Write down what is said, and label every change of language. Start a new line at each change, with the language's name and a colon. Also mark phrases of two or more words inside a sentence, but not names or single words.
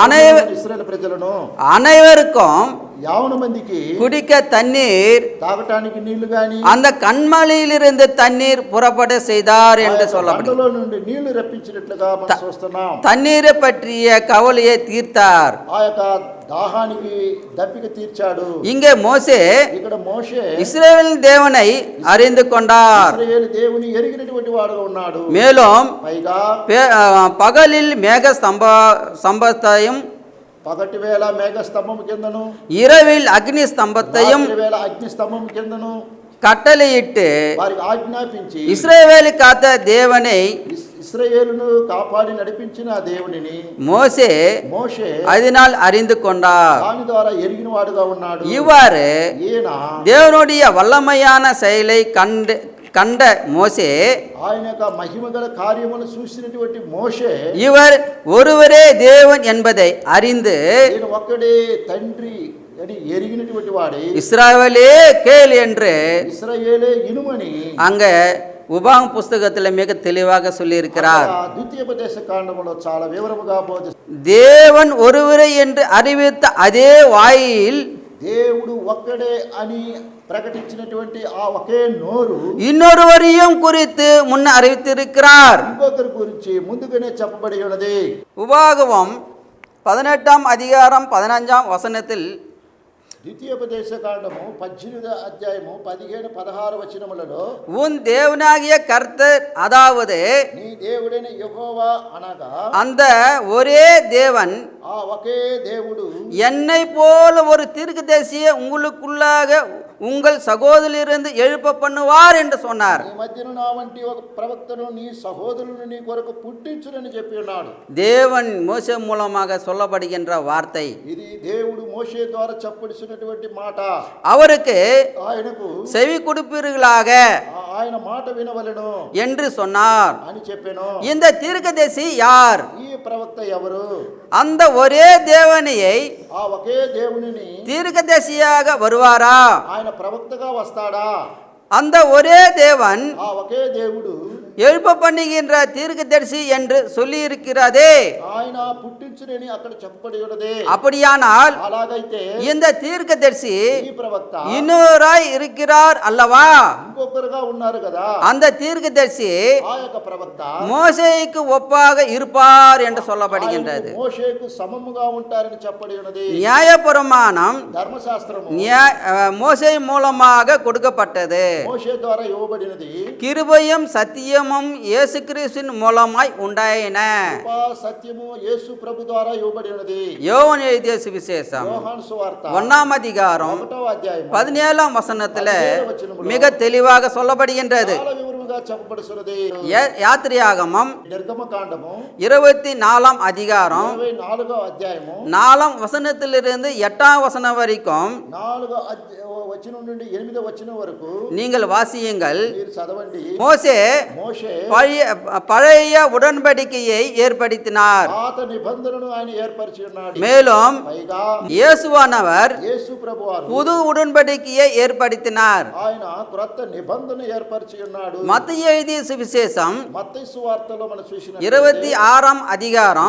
Tamil: அனைவருக்கும்
Telugu: యావన మందికి
Tamil: குடிக்க தண்ணீர்,
Telugu: తాగటానికి నీళ్లు గాని
Tamil: அந்த கண்மலையிலிருந்து தண்ணீர் புறப்பட செய்தார் என்று சொல்லப்படுகிறது.
Telugu: బండలో నుండి నీళ్లు రప్పించినట్లుగా మనం చూస్తున్నాం.
Tamil: தண்ணீரை பற்றிய கவலையை தீர்த்தார்.
Telugu: ఆ యొక్క దాహానికి దప్పిక తీర్చాడు.
Tamil: இங்கே மோசே
Telugu: ఇక్కడ మోషే
Tamil: இஸ்ரவேல் தேவனை அறிந்து கொண்டார்.
Telugu: ఇశ్రాయేలు దేవుని ఎరిగినటువంటి వాడుగా ఉన్నాడు.
Tamil: மேலும்
Telugu: పైగా
Tamil: பகலில் மேக ஸ்தம்பத்தையும்
Telugu: పగటి వేళ మేఘ స్తంభము కిందను
Tamil: இரவில் அக்னி ஸ்தம்பத்தையும்
Telugu: వేళ అగ్ని స్తంభం కిందను
Tamil: கட்டளையிட்டு
Telugu: వారికి ఆజ్ఞాపించి
Tamil: இஸ்ரவேலை காத்த தேவனை,
Telugu: ఇశ్రాయేలును కాపాడి నడిపించిన దేవునిని
Tamil: மோசே அதனால் அறிந்து கொண்டார்.
Telugu: దాని ద్వారా ఎరిగిన వాడుగా ఉన్నాడు.
Tamil: இவ்வாறு
Telugu: ఈయన
Tamil: தேவனுடைய வல்லமையான செயலை கண்ட மோசே,
Telugu: ఆయన యొక్క మహిమగల కార్యమును చూసినటువంటి మోషే,
Tamil: இவர் ஒருவரே தேவன் என்பதை அறிந்து
Telugu: ఈయన ఒక్కడే తండ్రి అని ఎరిగినటువంటి వాడే,
Tamil: இஸ்ரவேலே கேள் என்று
Telugu: ఇశ్రాయేలే ఇనుమని
Tamil: அங்க உபாகம் புஸ்தகத்தில் மிக தெளிவாக சொல்லியிருக்கிறார்.
Telugu: ద్వితీయోపదేశ కాండములో చాలా వివరముగా బోధిస్తారు.
Tamil: தேவன் ஒருவரே என்று அறிவித்த அதே வாயில்
Telugu: దేవుడు ఒక్కడే అని ప్రకటించినటువంటి ఆ ఒకే నోరు
Tamil: இன்னொருவரையும் குறித்து முன்ன அறிவித்திருக்கிறார்.
Telugu: ఇంకొకరి గురించి ముందుగానే చెప్పబడి ఉన్నది.
Tamil: உபாகமம் 18ஆம் அதிகாரம் 15ஆம் வசனத்தில்
Telugu: ద్వితీయోపదేశ కాండము 18వ అధ్యాయము 15, 16 వచనములలో
Tamil: உன் தேவனாகிய கர்த்தர், அதாவது
Telugu: నీ దేవుడైన యెహోవా అనగా
Tamil: அந்த ஒரே தேவன்,
Telugu: ఆ ఒకే దేవుడు
Tamil: என்னை போல ஒரு தீர்க்கதரிசியை உங்களுக்குள்ளாக உங்கள் சகோதரிலிருந்து எழுப்ப பண்ணுவார் என்று சொன்னார்.
Telugu: నీ మధ్యన నా వంటి ఒక ప్రవక్తను నీ సహోదరుని నీ కొరకు పుట్టించునని చెప్పి ఉన్నాడు.
Tamil: தேவன் மோசே மூலமாக சொல்லப்படுகின்ற வார்த்தை.
Telugu: ఇది దేవుడు మోషే ద్వారా చెప్పడిసినటువంటి మాట.
Tamil: அவருக்கு
Telugu: ఆయనకు
Tamil: செவி கொடுப்பீர்களாக,
Telugu: ఆ ఆయన మాట వినవలెను
Tamil: என்று சொன்னார்.
Telugu: అని చెప్పెను.
Tamil: இந்த தீர்க்கதரிசி யார்?
Telugu: ఈ ప్రవక్త ఎవరు?
Tamil: அந்த ஒரே தேவனையை
Telugu: ఆ ఒకే దేవునిని
Tamil: தீர்க்கதரிசியாக வருவாரா?
Telugu: ఆయన ప్రవక్తగా వస్తాడా?
Tamil: அந்த ஒரே தேவன்
Telugu: ఆ ఒకే దేవుడు
Tamil: எழுப்ப பண்ணுகின்ற தீர்க்கதரிசி என்று சொல்லி இருக்கிறதே.
Telugu: ఆయన పుట్టించునని అక్కడ చెప్పబడి ఉన్నదే.
Tamil: அப்படியானால்
Telugu: అలాగైతే
Tamil: இந்த தீர்க்கதரிசி
Telugu: ఈ ప్రవక్త
Tamil: இன்னொராய் இருக்கிறார் அல்லவா?
Telugu: ఇంకొకరుగా ఉన్నారు కదా.
Tamil: அந்த தீர்க்கதரிசி
Telugu: ఆ యొక్క ప్రవక్త
Tamil: மோசேக்கு ஒப்பாக இருப்பார் என்று சொல்லப்படுகின்றது.
Telugu: ఆయన మోషేకు సమముగా ఉంటారని చెప్పబడి ఉన్నది.
Tamil: நியாயப்பிரமாணம்
Telugu: ధర్మశాస్త్రము
Tamil: மோசே மூலமாக கொடுக்கப்பட்டது.
Telugu: మోషే ద్వారా ఇవ్వబడినది.
Tamil: கிருபையும் சத்தியமும் இயேசு கிறிஸ்துவின் மூலமாய் உண்டாயின.
Telugu: కృపా సత్యము యేసు ప్రభు ద్వారా ఇవ్వబడి ఉన్నది.
Tamil: யோவான் எழுதிய சுவிசேஷம்
Telugu: యోహాను సువార్త
Tamil: 1ஆம் அதிகாரம்
Telugu: 1వ అధ్యాయం
Tamil: 17ஆம் வசனத்துல மிக தெளிவாக சொல்லப்படுகின்றது.
Telugu: చాలా వివరంగా చెప్పబడుతున్నది.
Tamil: யாத்திரையாகமம்
Telugu: నిర్గమకాండము
Tamil: 24ஆம் அதிகாரம்
Telugu: 24వ అధ్యాయము
Tamil: 4ஆம் வசனத்திலிருந்து 8ஆம் வசனம் வரைக்கும்
Telugu: 4వ వచనం నుండి 8వ వచనం వరకు
Tamil: நீங்கள் வாசியுங்கள்.
Telugu: మీరు చదవండి.
Tamil: மோசே
Telugu: మోషే
Tamil: பழைய உடன்படிக்கையை ஏற்படுத்தினார்.
Telugu: పాత నిబంధనను ఆయన ఏర్పరిచి ఉన్నాడు.
Tamil: மேலும்
Telugu: పైగా
Tamil: இயேசுவானவர்
Telugu: యేసు ప్రభువారు
Tamil: புது உடன்படிக்கையை ஏற்படுத்தினார்.
Telugu: ఆయన క్రొత్త నిబంధన ఏర్పరిచి ఉన్నాడు.
Tamil: மத்தேயு எழுதிய சுவிசேஷம்
Telugu: మత్తయి సువార్తలో మనం చూసిన
Tamil: 26ஆம் அதிகாரம்